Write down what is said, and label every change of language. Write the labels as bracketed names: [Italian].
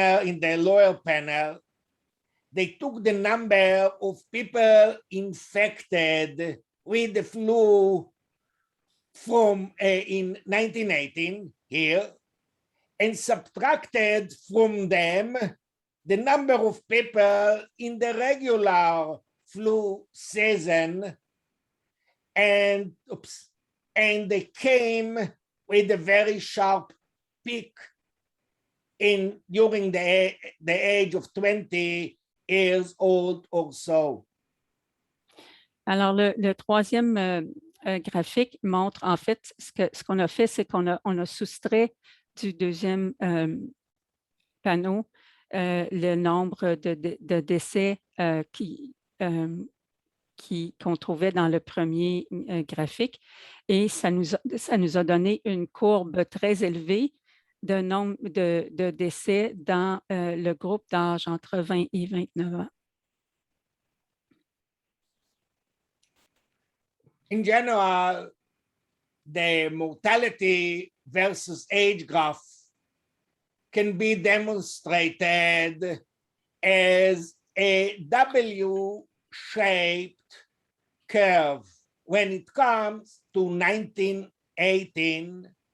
[English] in the lower panel, they took the number of people infected with the flu from in 1918 here, and subtracted from them the number of people in the regular flu season, and they came with a very sharp peak during the age of 20 years old or so. [French] Alors, le troisième graphique montre, en fait, ce qu'on a fait, c'est qu'on a soustrait du deuxième panneau le nombre de décès qu'on trouvait dans le premier graphique, et ça nous a donné une courbe très élevée de nombre de décès dans le groupe d'âge entre 20 et 29 ans. [English] In general, the mortality versus age graph can be demonstrated as a W-shaped curve when it comes to 1918